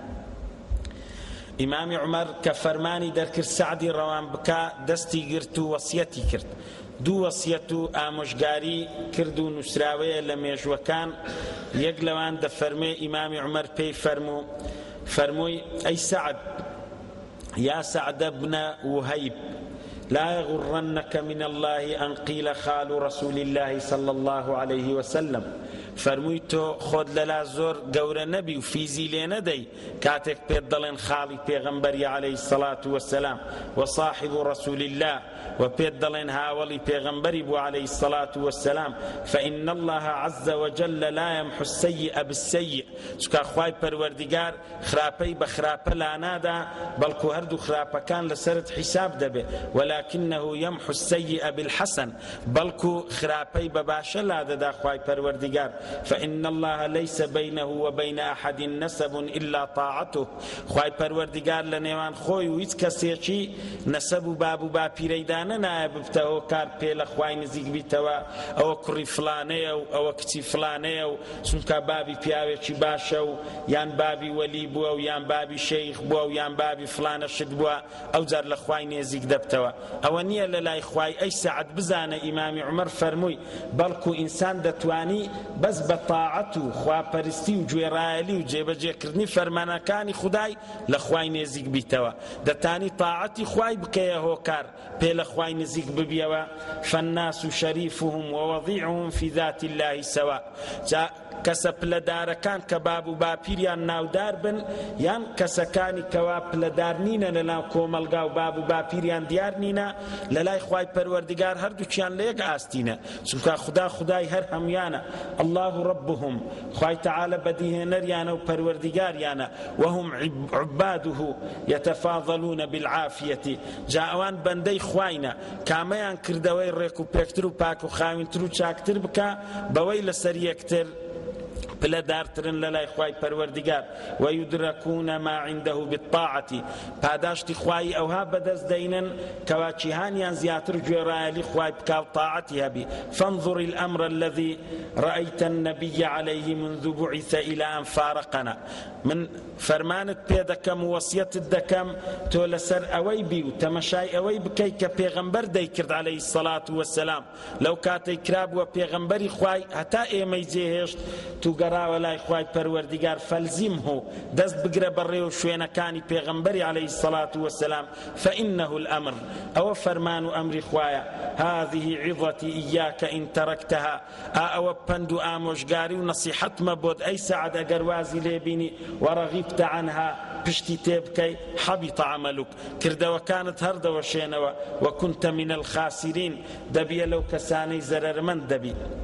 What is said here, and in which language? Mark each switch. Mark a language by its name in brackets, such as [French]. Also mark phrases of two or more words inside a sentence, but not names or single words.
[Central Kurdish] ئیمامی عومەر کە فەرمانی دەرکرد سەعدی ڕەوان بکە دەستی گرت و وەسیەتی کرد. دوو وەسیەت و ئامۆژگاری کرد و نووسراوەیە لە مێژوەکان. یەک لەوان دەفەرمێ ئیمامی عومەر پێی فەرمووی ئەی سەعد یا سەعدە بنە وهەیب [Arabic] لا يغرنك من الله أن قيل خال رسول الله صلى الله عليه وسلم. [Central Kurdish] فەرمووی تۆ خۆت لەلا زۆر گەورە نەبی و فیزی لێ نەدەی کاتێک پێت دەڵێن خاڵی پێغەمبەری [Arabic] عەلەیهی السەڵات وەسەلام وصاحب رسول الله [Central Kurdish] و پێت دەڵێن هاوڵی پێغەمبەری بوو [Arabic] عەلەیهی السەڵات وەسەلام. فإن الله عز وجل لا يمحو السيء بالسيء. [Central Kurdish] چونکە خوای پەروەردیگار خراپەی بە خراپە لا نادا بەڵکو هەردوو خراپەکان لەسەرت حیساب دەبێ، [Arabic] ولكنه يمحو السيء بالحسن. [Central Kurdish] بەڵکو خراپەی بە باشە لا دەدا خوای پەروەردیگار. [Arabic] فإن الله ليس بينه وبين أحد نسب إلا طاعته. [Central Kurdish] خوای پەروەردیگار لە نێوان خۆی و هیچ کەسێکی نەسەب و باب و باپیرەیدانە نایە ببتەوە کار پێ لە خوای نزیک بیتەوە ئەوە کوڕی فلانەیە و ئەوە کچی فلانەیە و چونکە بابی پیاوێکی باشە و یان بابی وەلی بووە و یان بابی شەیخ بووە و یان بابی فلانە شت بووە ئەو جار لە خوای نێزیک دەبتەوە. ئەوە نییە لە لای خوای. ئەی سەعد بزانە ئیمامی عومەر فەرمووی بەڵکو ئینسان دەتوانی بەس بەس بە تاعەت و خواپەرستی و گوێڕایەلی و جێبەجێکردنی فەرمانەکانی خودای لە خوای نێزیک بیتەوە دەتانی تاعەتی خوای بکەیە هۆکار پێ لە خوای نزیک ببیەوە [Arabic] فالناس شەریفهم ووەضیعهم في ذات الله سواء [Central Kurdish] کەسە پلەدارەکان کە باب و باپیریان ناودار بن یان کەسەکانی کەوا پلەدار نینە لە ناو کۆمەلگا و باب و باپیریان دیار نینە لە لای خوای پەروەردگار هەردووکیان لە یەک ئاستینە چونکە خودای هەر هەمویانە [Arabic] الله ربهم [Central Kurdish] خوای تەعالە بەدیهێنەریانە و پەروەردگاریانە [Arabic] وهم عباده يتفاضلون بالعافية [Central Kurdish] جا ئەوان بەندەی خوایە کامەیان کردەوەی ڕێک و پێکتر و پاک و خاوینتر و چاکتر بکە بەوەی لەسەر یەکتر پلەدارترن لە لای خوای پەروەردگار [Arabic] ويدركون ما عنده بالطاعة [Central Kurdish] پاداشتی خوای ئەوها بەدەست دەینن کەوا جیهانیان زیاتر گوێڕایەلی خوای بکا و تاعەتی هەبی [Arabic] فانظر الأمر الذي رأيت النبي عليه منذ بعث إلى أن فارقنا من [Central Kurdish] فەرمانت پێ دەکەم و وەسیەتت دەکەم تۆ لەسەر ئەوەی بی و تەمەشای ئەوەی بکەی کە پێغەمبەر دەیکرد [Arabic] عەلەیهی السەڵات وەسەلام [Central Kurdish] لەو کاتەی کرابووە پێغەمبەری خوای هەتا ئێمەی جێهێشت تو گەڕاوە لای خوای پەروەردگار فەلزیمه دەست بگرە بەڕێ و شوێنەکانی پێغەمبەری [Arabic] عەلەیهی السەڵات وەسەلام فإنه الأمر [Central Kurdish] ئەوە فەرمان و ئەمری خوایە [Arabic] هذه عظتي إياك إن تركتها [Central Kurdish] ئەوە پند و ئامۆژگاری و نەسیحەتمە بۆت ئەی سەعەد ئەگەر وازی لێبینی [Arabic] وەڕەغیبت عنها [Central Kurdish] پشتی تێبکەی [Arabic] حەبیط عەمەلوک [Central Kurdish] کردەوەکانت هەردەوەشێنەوە [Arabic] وەکونتە من الخاسرین [Central Kurdish] دەبیە لەو کەسانەی زەرەرمەند دەبی